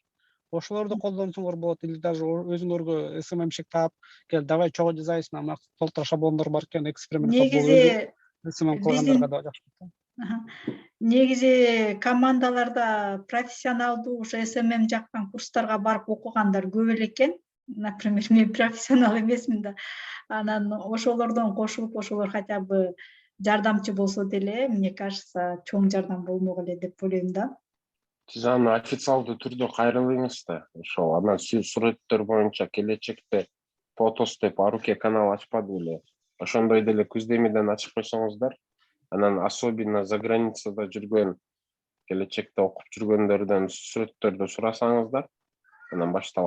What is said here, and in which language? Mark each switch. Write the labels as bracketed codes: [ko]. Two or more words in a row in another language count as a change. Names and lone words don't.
[ky] Ошолорду колдонсоңор болот, [ru] или даже [ky] өзүңөргө SMMщик таап, кел давай чогуу жазайбыз, мына толтура шаблондор бар экен, эксперимент кылып Негизи SMM кылгандарга да жакшы. Негизи командаларда профессионалдуу ошо SMM жактан курстарга барып окугандар көп эле экен. Например, мен профессионал эмесмин да. Анан ошолордон кошулуп, ошолор [ru] хотя бы [ky] жардамчы болсо деле, [ru] мне кажется, [ky] чоң жардам болмок эле деп ойлойм да. Сиз аны официалдуу түрдө кайрылыңыз да. Ошол анан сүрөттөр боюнча келечекте фотос деп Аруке канал ачпады беле. Ошондой деле Күздемиден ачып койсоңуздар, анан [ru] особенно за границада [ky] жүргөн, келечекте окуп жүргөндөрдөн сүрөттөрдү сурасаңыздар, анан башталат.